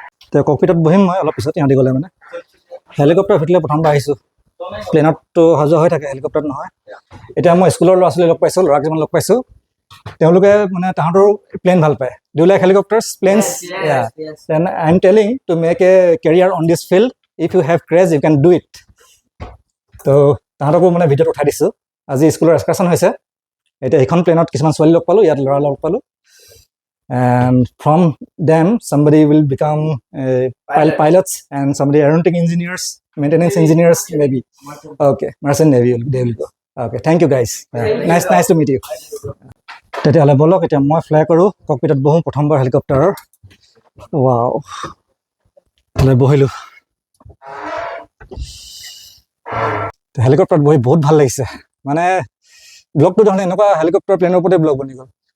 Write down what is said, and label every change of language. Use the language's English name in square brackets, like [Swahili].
[Assamese] তো ককপিটত বহিম মই অলপ পিছত, ইহঁতি গ'লে মানে। হেলিকপ্টাৰ ভিতৰলৈ প্ৰথমবাৰ আহিছোঁ, প্লেনততো সজোৱা হৈ থাকে, হেলিকপ্টাৰত নহয়। এতিয়া মই স্কুলৰ ল'ৰা ছোৱালী লগ পাইছোঁ, ল'ৰা কিছুমান লগ পাইছোঁ, তেওঁলোকে মানে তাহাঁতৰ প্লেন ভাল পায়। [English] Do you like helicopters, planes? Yes. Then I'm telling to make a career on this field. If you have craze, you can do it. [Assamese] তো তাহাঁতকো মানে ভিডিঅ'ত উঠাই দিছোঁ। আজি স্কুলৰ এক্সকাৰ্ছন হৈছে, এতিয়া সেইখন প্লেনত কিছুমান ছোৱালী লগ পালোঁ, ইয়াত ল'ৰা লগ পালোঁ। [English] And from them, somebody will become pilots, and somebody aeronautic engineers, maintenance engineers, maybe. Okay, Merchant Navy, they will go. Okay, thank you guys. Nice to meet you. [Assamese] তেতিয়াহ'লে বলক এতিয়া মই ফ্লাই কৰোঁ, ককপিটত বহোঁ প্ৰথমবাৰ হেলিকপ্টাৰৰ। ৱাও, বহিলোঁ। হেলিকপ্টাৰত বহি বহুত ভাল লাগিছে, মানে ব্লগটো দেখোন এনেকুৱা হেলিকপ্টাৰ প্লেনৰ ওপৰতে ব্লগ বনি গ'ল।